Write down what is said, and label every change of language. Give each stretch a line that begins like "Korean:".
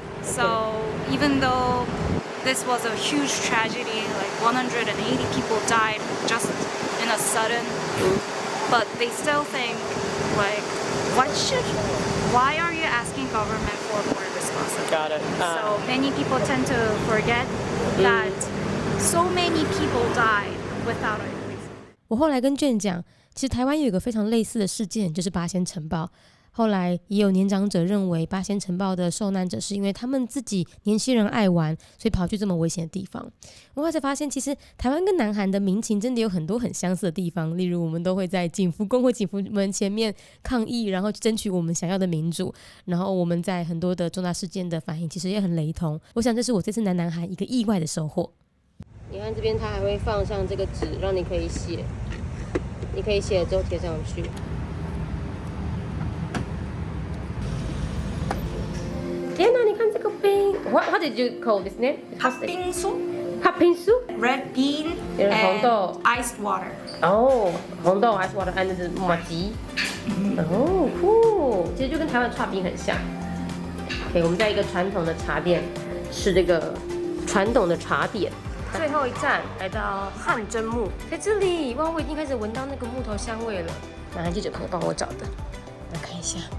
English: So even though this was a huge tragedy, like 180 people died just in a sudden, but they still think like, why are you asking government for more responsibility? Got it. So many people tend to forget that so many people died without a reason.
Chinese: 我后来跟卷讲，其实台湾有一个非常类似的事件，就是八仙城堡。后来也有年长者认为，八仙城堡的受难者是因为他们自己年轻人爱玩，所以跑去这么危险的地方。我后来才发现，其实台湾跟南韩的民情真的有很多很相似的地方，例如我们都会在景福宫或景福门前面抗议，然后争取我们想要的民主。然后我们在很多的重大事件的反应其实也很雷同。我想这是我这次南韩一个意外的收获。你看这边它还会放上这个纸，让你可以写，你可以写之后贴上去。天哪，你看这个冰
English: What did you call this name?
Korean: 팥빙수, 팥빙수?
English: red bean, Yeah, and
Chinese: 红豆.
English: iced water. Oh, 红豆 ice water and the 麻吉。
Chinese: 哦，酷，其实就跟台湾的剉冰很像。 OK， 我们在一个传统的茶店吃这个传统的茶点。最后一站来到汗蒸木，在这里，哇，我已经开始闻到那个木头香味了。南韩记者朋友帮我找的，来看一下。